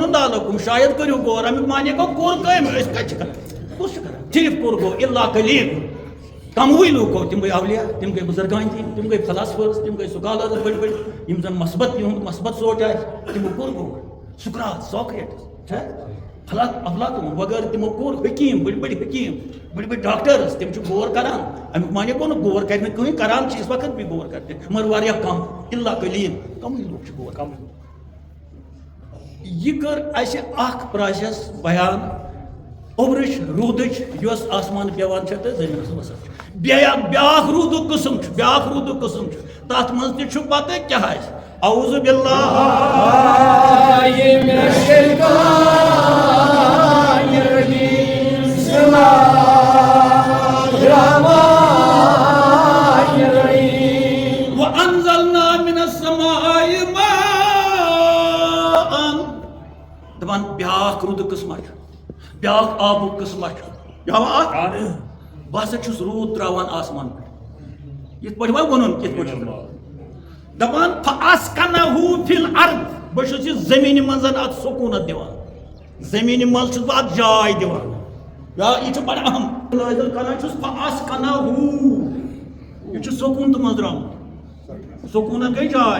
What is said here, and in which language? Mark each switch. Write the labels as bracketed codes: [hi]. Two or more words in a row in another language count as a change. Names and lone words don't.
[ks] ووٚنُن لالکم شاید کٔرِو غور امیُک معنے گوٚو کوٚر کٲم أسۍ کتہِ چھِ کران کُس چھُ کران صرف کوٚر گوٚو [ar] الا قلیٖل [ks] کموٕے لوٗکو تِم گٔے اولیا تِم گٔے بُزرگان دِنۍ تِم گٔے فلاسفٲرٕس تِم گٔے سکالٲرٕس بٔڑۍ بٔڑۍ یِم زن یِہُنٛد مثبت سونٛچ آسہِ تِمو کوٚر غور سُکرات ساکریٹس چھا افلاطون وغٲرٕ تِمو کوٚر حکیٖم بٔڑۍ بٔڑۍ حکیٖم بٔڑۍ بٔڑۍ ڈاکٹٲرٕس تِم چھِ غور کران امیُک معنے گوٚو نہٕ غور کرِ نہٕ کٕہٕنۍ کران چھِ [ur] اس وقت بھی غور کرتے [ks] مگر واریاہ کم [ar] الا قلیٖل [ks] کمٕے لوٗکھ چھِ غور کران یہِ کٔر اَسہِ اکھ پروسیس بیان اوٚبرٕچ روٗدٕچ یۄس آسمان پیٚوان چھےٚ تہٕ زٔمیٖنس وسان چھِ بیٛاکھ روٗدُک قٕسم چھُ تتھ منٛز تہِ چھُ پتہٕ کیٛاہ آسہِ [ar] اعوذ باللہ من الشیطان الرجیم بسم اللہ الرحمن الرحیم وانزلنا من السماء ماء [ks] دپان بیٛاکھ روٗدٕ قٕسما چھُ بیٛاکھ آبُک قٕسما چھُ بہٕ ہسا چھُس روٗد تراوان آسمان پٮ۪ٹھ یِتھ پٲٹھۍ وۄنۍ ووٚنُن کِتھ پٲٹھۍ چھُ دپان [ar] فاسکنہو فی الارض [ks] بہٕ چھُس یہِ زٔمیٖنہِ منٛز اتھ سکوٗنت دِوان زٔمیٖنہِ منٛز چھُس بہٕ اتھ جاے دِوان یہِ چھُ بڑٕ اہم نٲزِل کران چھُس فاسکنہو یہِ چھُ سکوٗنتہٕ منٛز درٛامُت سکوٗنت گٔے جاے